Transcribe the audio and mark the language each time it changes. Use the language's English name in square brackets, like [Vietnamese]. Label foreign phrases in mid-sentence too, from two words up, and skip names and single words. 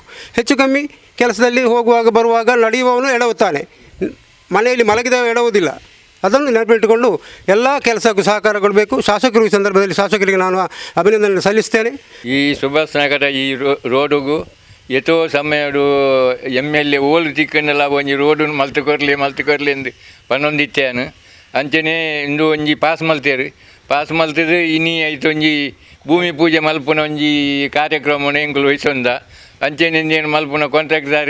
[Kannada] ಹೆಚ್ಚು ಕಮ್ಮಿ ಕೆಲಸದಲ್ಲಿ ಹೋಗುವಾಗ ಬರುವಾಗ ನಡೆಯುವವನು ಎಡವುತ್ತಾನೆ, ಮನೆಯಲ್ಲಿ ಮಲಗಿದವ ಎಡವುವುದಿಲ್ಲ. ಅದನ್ನು ನೆನಪಿಟ್ಟುಕೊಂಡು ಎಲ್ಲ ಕೆಲಸಕ್ಕೂ ಸಹಕಾರ ಕೊಡಬೇಕು. ಶಾಸಕರು ಈ ಸಂದರ್ಭದಲ್ಲಿ ಶಾಸಕರಿಗೆ ನಾನು ಅಭಿನಂದನೆ ಸಲ್ಲಿಸ್ತೇನೆ. [Tulu] ಈ ಸುಭಾಷ್ ನಗರ ಈ ರೋಡುಗೂ ಎಷ್ಟೋ ಸಮಯಡು MLA ಓಲು ತಿಕ್ಕನ್ನೆಲ್ಲ ಒಂಜಿ ರೋಡು ಮಲ್ತು ಕೊರಲಿ ಎಂದು ಪನ್ನೊಂದಿತ್ತೇನು ಅಂಚನೆ ಇಂದು ಒಂಜಿ ಪಾಸ್ ಮಲ್ತಿದ್ದು ಇನಿ ಆಯ್ತು ಒಂಜಿ ಭೂಮಿ ಪೂಜೆ ಮಲ್ಪುನ ಒಂಜಿ ಕಾರ್ಯಕ್ರಮ ಎಂಕುಲು ವಹಿಸೊಂದ ಅಂಚನೆ ಏನು ಮಲ್ಪುನ ಕಾಂಟ್ರಾಕ್ಟ್ದಾರ್